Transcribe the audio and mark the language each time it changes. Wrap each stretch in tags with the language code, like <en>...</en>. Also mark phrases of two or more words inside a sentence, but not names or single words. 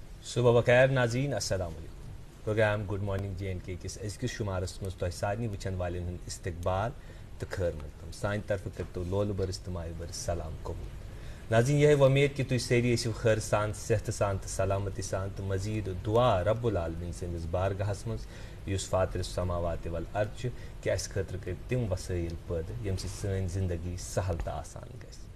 <ur>صبح بخیر</ur> <ks>ناظرین</ks> <ar>السلام علیکم</ar> <ks>پروگرام گڈ مارننگ جے اینڈ کے کس أزکِس شمارس مز تۄہہِ سارنٕے وٕچھن والٮ۪ن ہُنٛد استقبال تہٕ خٲر مقدم سانہِ طرفہٕ کٔرتو لولہٕ بٔرٕس تہٕ مایہِ بٔرٕس سلام قبوٗل ناظرین یِہے وۄمید کہِ تُہۍ سٲری ٲسِو خٲر سان صحتہٕ سان تہٕ سلامتی سان تہٕ مزیٖد دعا</ks> <ar>رب العالمیٖن</ar> <ks>سٕنٛدِس بارگاہس منٛز یُس</ks> <ar>فاطر السماوات والارض</ar> <ks>چھُ کہِ اَسہِ خٲطرٕ کٔرۍ تِم وسٲیِل پٲدٕ ییٚمہِ سۭتۍ سٲنۍ زندگی سہل تہٕ آسان گژھِ</ks>